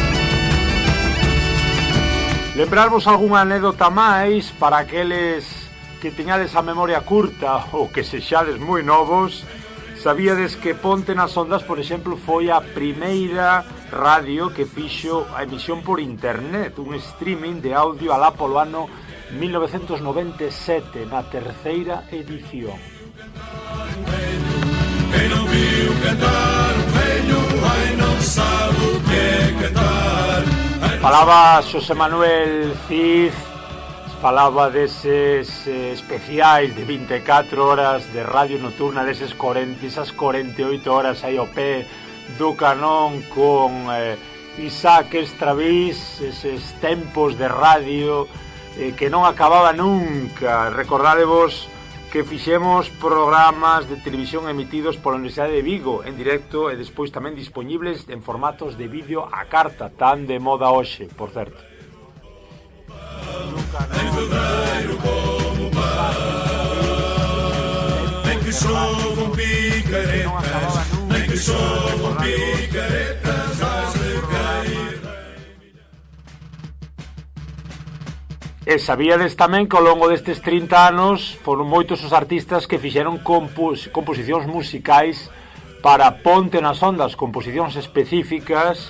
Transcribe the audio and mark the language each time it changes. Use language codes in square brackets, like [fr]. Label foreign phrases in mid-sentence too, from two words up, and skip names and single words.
[gl] Lembrarvos algunha anécdota máis para aqueles que teñades a memoria curta ou que sexades moi novos, sabíades que Ponte nas Ondas, por exemplo, foi a primeira radio que fixo a emisión por internet, un streaming de audio alá polo ano 1997, na terceira edición. [pt] Quem não viu cantar um velho, ai não sabe o que é cantar. [gl] Falaba Xosé Manuel Cid, falaba deses especiais de 24 horas de radio nocturna, esas 48 horas aí ao pé do canón con Isaac Estravís, eses tempos de radio que non acababa nunca. Recordádevos que fixemos programas de televisión emitidos pola Universidade de Vigo en directo e despois tamén dispoñibles en formatos de vídeo a carta, tan de moda hoxe, por certo. [pt] Em fevereiro como pão, nem que chovam picaretas, nem que chovam picaretas, has de cair. [gl] E sabíades tamén que ao longo destes 30 anos foron moitos os artistas que fixeron composicións musicais para Ponte nas Ondas, composicións específicas.